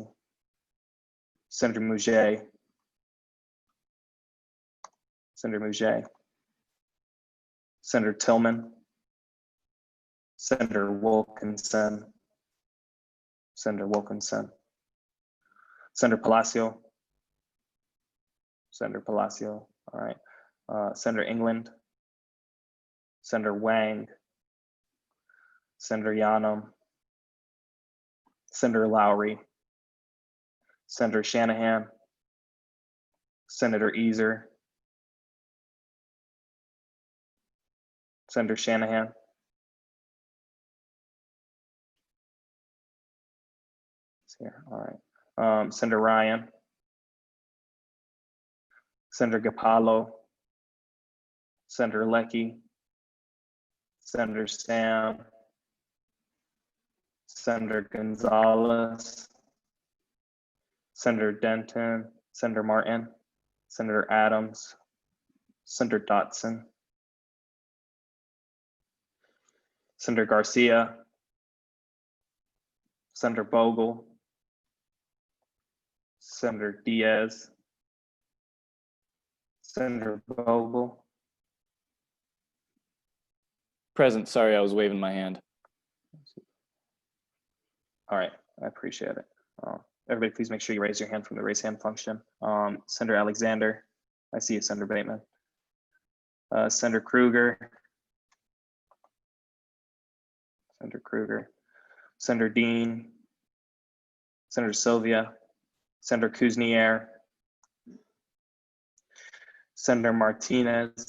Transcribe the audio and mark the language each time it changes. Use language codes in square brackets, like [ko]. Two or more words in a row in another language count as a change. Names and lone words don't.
[en] Senator Mouget. Senator Mouget. Senator Tillman. Senator Wilkinson. Senator Wilkinson. Senator Palacio. Senator Palacio. All right. Senator England. Senator Wang. Senator Yanam. Senator Lowry. Senator Shanahan. Senator Easer. Senator Shanahan. It's here. All right. Senator Ryan. Senator Gapalo. Senator Lecky. Senator Sam. Senator Gonzalez. Senator Denton. Senator Martin. Senator Adams. Senator Dotson. Senator Garcia. Senator Bogle. Senator Diaz. Senator Bogle. Present. Sorry, I was waving my hand. All right, I appreciate it. Everybody, please make sure you raise your hand from the raise hand function. Senator Alexander. I see you, Senator Bateman. Senator Kruger. Senator Kruger. Senator Dean. Senator Sylvia. Senator Kuznier. Senator Martinez.